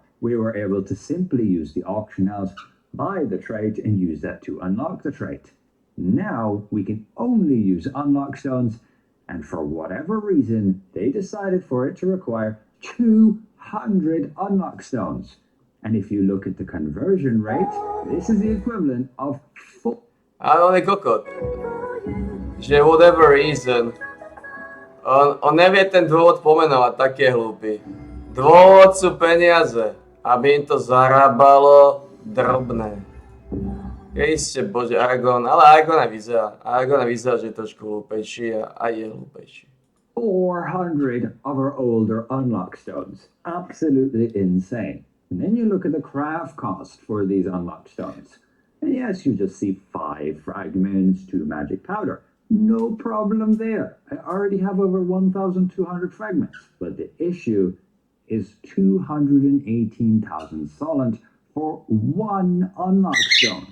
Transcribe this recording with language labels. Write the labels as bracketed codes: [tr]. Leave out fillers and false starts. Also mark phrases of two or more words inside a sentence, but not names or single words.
[en] We were able to simply use the auction house, buy the trait, and use that to unlock the trait. Now we can only use unlock stones, and for whatever reason, they decided for it to require 200 unlock stones. And if you look at the conversion rate, this is the equivalent of 4. [sk] Ale kokot. Že [en] whatever reason. [sk] On nevie ten dôvod pomenovať, taký je hlúpy. Dôvod sú peniaze, aby im to zarábalo drobné. Kriste bože, Aragorn, ale Aragorn vyzerá, že je trošku hlúpejší a je hlúpejší. [en] 400 of our older unlock stones. Absolutely insane. And then you look at the craft cost for these unlock stones. And yes, you just see 5 fragments, 2 magic powder. No problem there. I already have over 1,200 fragments. But the issue is 218,000 solent for 1 unlock stone.